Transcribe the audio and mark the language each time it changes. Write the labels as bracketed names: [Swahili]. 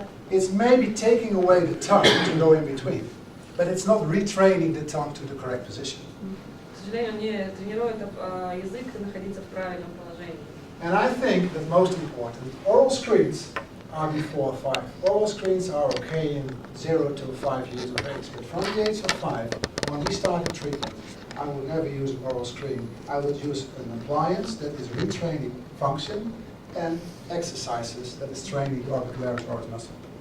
[English] It's maybe taking away the tongue to go in between, but it's not retraining the tongue to the correct position. [Russian] К сожалению, он не тренирует язык находиться в правильном положении. [English] And I think that most important, oral screens are before 5. Oral screens are okay in 0 to 5 years of age, but from the age of 5, when we started treatment, I would never use an oral screen. I would use an appliance that is retraining function and exercises that is training the orbicularis oris muscle.